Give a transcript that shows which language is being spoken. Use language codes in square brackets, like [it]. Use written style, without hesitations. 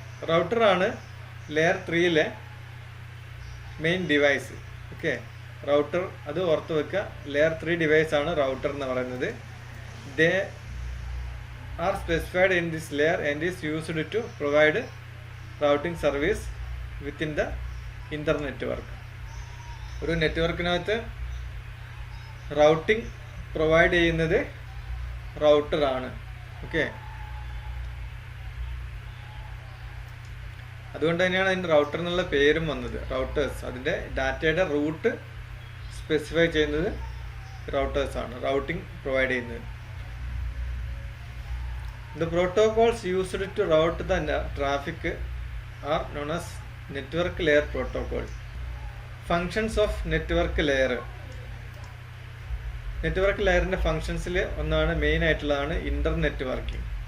[ml] റൗട്ടറാണ് layer 3യിലെ main device. Okay, router അത് ഓർത്ത് വെക്കുക. ലെയർ 3 ഡിവൈസ് ആണ് റൗട്ടർ എന്ന് പറയുന്നത്. [en] They are specified in this layer and is used to provide routing service within the internetwork. [ml] ഒരു നെറ്റ്വർക്കിനകത്ത് routing provide ചെയ്യുന്നത് റൗട്ടറാണ്. Okay, അതുകൊണ്ട് തന്നെയാണ് അതിൻ്റെ റൗട്ടർ എന്നുള്ള പേരും വന്നത്. റൗട്ടേഴ്സ്, അതിൻ്റെ ഡാറ്റയുടെ റൂട്ട് സ്പെസിഫൈ ചെയ്യുന്നത് റൗട്ടേഴ്സാണ്, റൗട്ടിംഗ് പ്രൊവൈഡ് ചെയ്യുന്നത്. [en] The protocols used to route the traffic are known as network layer protocol. Functions of network layer. [ml] Network ലെയറിൻ്റെ ഫങ്ഷൻസിൽ ഒന്നാണ് മെയിൻ ആയിട്ടുള്ളതാണ് ഇൻ്റർനെറ്റ് വർക്കിംഗ്.